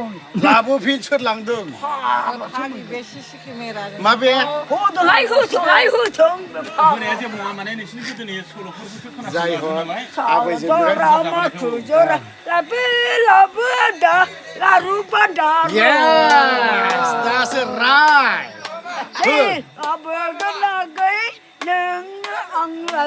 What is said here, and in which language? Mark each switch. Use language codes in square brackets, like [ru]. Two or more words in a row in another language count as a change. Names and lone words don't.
[brx] लाबोफिन सोर लांदों माबे होथोंहाय होथोंहाय होथों होनाया जेबो नङा माने नोंसिनि गोदोनि सल'फोरखौसो जाय खोनासंनो हक नालाय आबैजों जरा माखु जरा लाबो लाबो आदा लारु बान्दारु [en] Yes, that's right. [brx] आबोगोनागै नोंनो आंलाय